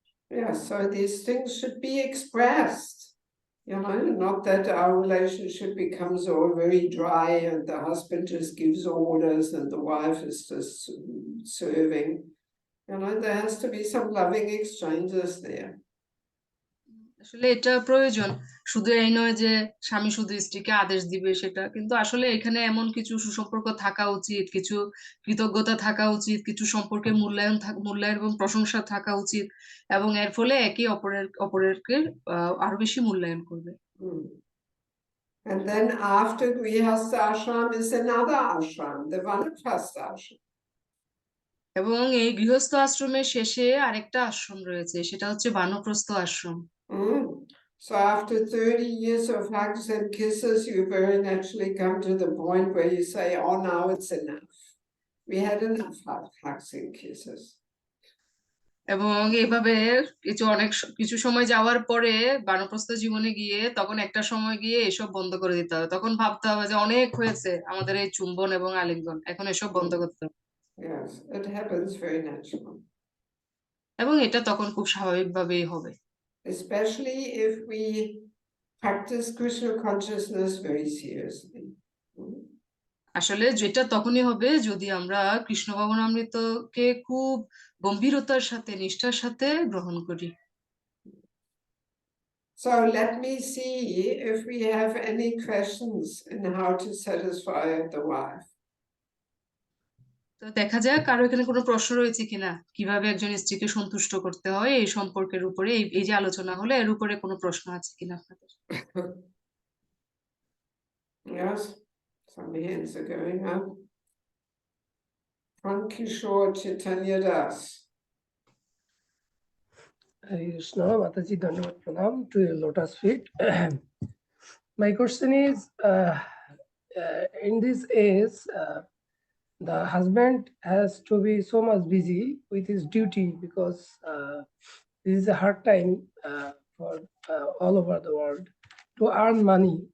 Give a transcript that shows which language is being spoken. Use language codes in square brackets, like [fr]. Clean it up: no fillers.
[en] Yeah, so these things should be expressed. You know, not that our relationship becomes all very dry and the husband just gives orders and the wife is just serving. You know, there has to be some loving exchanges there. [bn] আসলে এটা প্রয়োজন, শুধু এই নয় যে স্বামী শুধু স্ত্রীকে আদেশ দিবে সেটা, কিন্তু আসলে এখানে এমন কিছু সুসম্পর্ক থাকা উচিত, কিছু কৃতজ্ঞতা থাকা উচিত, কিছু সম্পর্কে মূল্যায়ন এবং প্রশংসা থাকা উচিত, এবং এর ফলে একে অপরেরকে আরো বেশি মূল্যায়ন করবে। Hmm. [en] And then after Grihastha ashram is another ashram, the Vanaprastha ashram. [bn] এবং এই গৃহস্থ আশ্রমের শেষে আরেকটা আশ্রম রয়েছে, সেটা হচ্ছে বানপ্রস্থ আশ্রম। [en] So after 30 years of hugs and kisses, you very naturally come to the point where you say, oh, now it's enough. We had enough hugs and kisses. [bn] এবং এইভাবে কিছু সময় যাওয়ার পরে বানপ্রস্থ জীবনে গিয়ে তখন একটা সময় গিয়ে এসব বন্ধ করে দিতে হবে, তখন ভাবতে হবে যে অনেক হয়েছে আমাদের এই চুম্বন এবং আলিঙ্গন, এখন এসব বন্ধ করতে হবে। [en] Yes, it happens very naturally. [bn] এবং এটা তখন খুব স্বাভাবিকভাবেই হবে। [en] Especially if we practice Krishna consciousness very seriously. [bn] আসলে যেটা তখনই হবে যদি আমরা কৃষ্ণ ভবনামৃতকে খুব গম্ভীরতার সাথে, নিষ্ঠার সাথে গ্রহণ করি। [en] So let me see if we have any questions in how to satisfy the wife. [bn] তো দেখা যাক কারো এখানে কোনো প্রশ্ন রয়েছে কিনা, কিভাবে একজন স্ত্রীকে সন্তুষ্ট করতে হয় এই সম্পর্কের উপরে, এই যে আলোচনা হলো এর উপরে কোনো প্রশ্ন আছে কিনা আপনাদের? [en] Yes, some hands are going up. From Kishore Chaitanya Das. Hare Krishna, Mataji, Dhanavad Pranam to your lotus feet. My question is, in this age, the husband has to be so much busy with his duty because this is a hard time for all over the world to earn money.